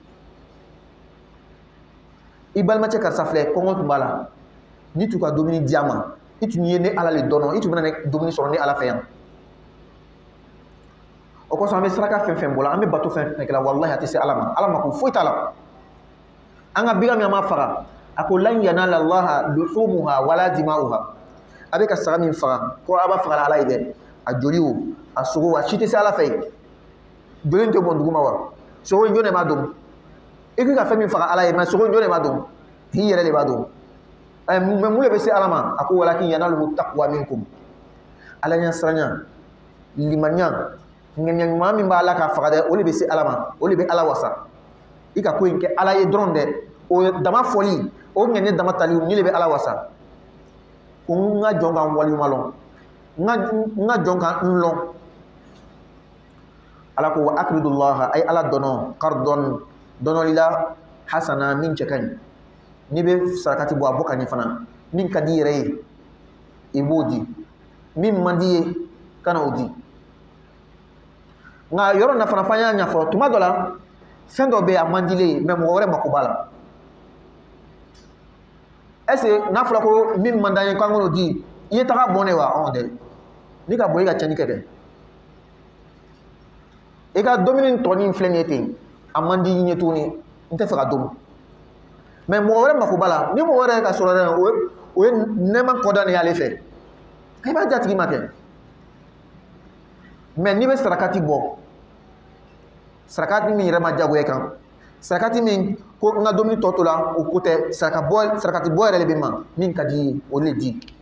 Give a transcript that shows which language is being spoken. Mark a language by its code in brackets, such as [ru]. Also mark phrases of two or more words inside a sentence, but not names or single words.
[bm] i balima cɛ karisa filɛ kɔngɔ tun b'a la ni tun ka dumuni diya ma i tun ye ni ala le dɔn i tun bɛna dumuni sɔrɔ ni ala fɛ yan o kosɔn an bɛ saraka fɛn fɛn bɔla an bɛ bato fɛn fɛn kɛla wallahi a tɛ se ala ma ko foyi t'a la an ka biga min an ma faga a ko [ar] لن ينال الله لحومها ولا دماؤها [bm] a bɛ ka saga min faga ko a b'a faga ala ye dɛ a joli o a sogo a si tɛ se ala fɛ yen joli tɛ bɔn duguma wa sogo in jɔn de b'a dɔn i k'i ka fɛn min faga ala ye mɛ sogo in jɔn de b'a dɔn i yɛrɛ de b'a dɔn mɛ mun de bɛ se ala ma a ko [ar] ولكن يناله التقوى منكم [bm] ala ɲɛ siranya limaniya ŋaniya ɲuman min b'a la k'a faga dɛ o de bɛ se ala ma o de bɛ ala wasa i ka ko in kɛ ala ye dɔrɔn dɛ o dama fɔli o ŋaniya dama tali ni de bɛ ala wasa ko n ka jɔn ka n waleɲuman lɔn n ka jɔn ka n lɔn ala ko [ar] وأقرضوا الله [bm] a ye ala dɔnɔ kardɔn dɔnɔli la hasana min cɛ ka ɲi n'i bɛ sarakati bɔ a bɔ ka ɲɛ fana min ka di i yɛrɛ ye i b'o di min man di ye kana o di nka yɔrɔ na fana f'an y'a ɲɛfɔ tuma dɔ la fɛn dɔ bɛ yen a man di ye mɛ mɔgɔ wɛrɛ mako b'a la [fr] est ce que [bm] n'a fɔra ko min man d'an ye k'an k'o di i ye taga bɔn ne wa dɛ n'i ka bɔ i ka cɛnni kɛ dɛ i ka domini tɔni filɛ nin ye ten a man di i ɲɛ tuguni n tɛ fɛ ka domi mɛ mɔgɔ wɛrɛ mako b'a la ni mɔgɔ wɛrɛ ka sɔrɔ dɛ o ye nɛɛma kɔda de y'ale fɛ i b'a jatigi ma kɛ mɛ n'i bɛ sarakati bɔ sarakati min yɛrɛ ma jagoya kan sarakati min ko n ka dumuni tɔ to la o ko tɛ sarakati bɔ yɛrɛ de bɛ ma min ka di ye o le di